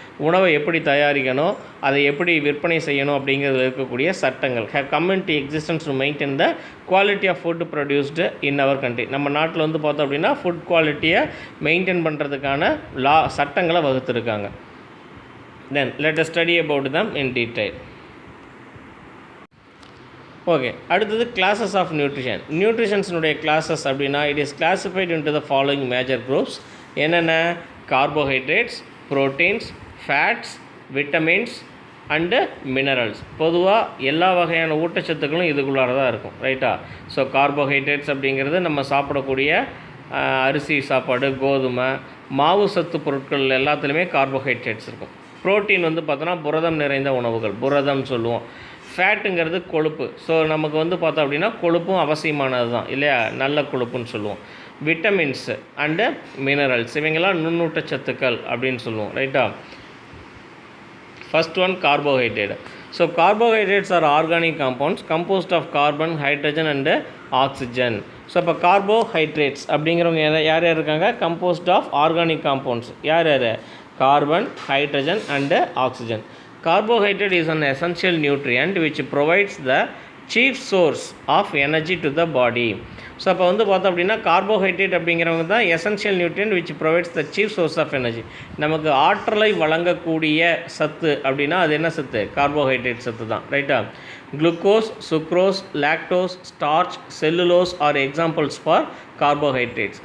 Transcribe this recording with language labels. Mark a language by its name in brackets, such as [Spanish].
[Tamil] உணவை எப்படி தயாரிக்கணும், அதை எப்படி விற்பனை செய்யணும் அப்படிங்கிறதுல இருக்கக்கூடிய சட்டங்கள் [English] Have come into existence to maintain the quality of food produced in our country. [Tamil] நம்ம நாட்டில் வந்து பார்த்தோம் அப்படின்னா ஃபுட் குவாலிட்டியை மெயின்டைன் பண்ணுறதுக்கான சட்டங்களை வகுத்துருக்காங்க. [English] Then let us study about them in detail. Okay, அடுத்தது classes of nutrition. நியூட்ரிஷன்ஸினுடைய classes அப்படின்னா it is classified into the following major groups. என்னென்ன? Carbohydrates, proteins, fats, vitamins and minerals. [Tamil] பொதுவாக எல்லா வகையான ஊட்டச்சத்துக்களும் இதுக்குள்ளார தான் இருக்கும், ரைட்டா? ஸோ கார்போஹைட்ரேட்ஸ் அப்படிங்கிறது நம்ம சாப்பிடக்கூடிய அரிசி சாப்பாடு, கோதுமை, மாவு சத்து பொருட்கள் எல்லாத்துலேயுமே கார்போஹைட்ரேட்ஸ் இருக்கும். ப்ரோட்டீன் வந்து பார்த்தோன்னா புரதம் நிறைந்த உணவுகள், புரதம் சொல்லுவோம். ஃபேட்டுங்கிறது கொழுப்பு. ஸோ நமக்கு வந்து பார்த்தோம் அப்படின்னா கொழுப்பும் அவசியமானது தான் இல்லையா, நல்ல கொழுப்புன்னு சொல்லுவோம். விட்டமின்ஸ் அண்டு மினரல்ஸ் இவங்கெல்லாம் நுண்ணூட்டச்சத்துக்கள் அப்படின்னு சொல்லுவோம், ரைட்டா? [English] First one carbohydrate. So carbohydrates are organic compounds composed of carbon, hydrogen and oxygen. [Tamil] So இப்போ கார்போஹைட்ரேட்ஸ் அப்படிங்கிறவங்க யார் யார் இருக்காங்க? [English] Composed of organic compounds. [Tamil] யார் யார்? Carbon, hydrogen and oxygen. [English] Carbohydrate is an essential nutrient which provides the chief source of energy to the body. [Tamil] So அப்போ வந்து பார்த்தோம் அப்படின்னா கார்போஹைட்ரேட் அப்படிங்கிறவங்க தான் [English] Essential nutrient which provides the chief source of energy. [Tamil] நமக்கு ஆற்றலை வழங்கக்கூடிய சத்து அப்படின்னா அது என்ன சத்து? கார்போஹைட்ரேட் சத்து தான், ரைட்டா? [English] Glucose, sucrose, lactose, starch, cellulose are examples for carbohydrates.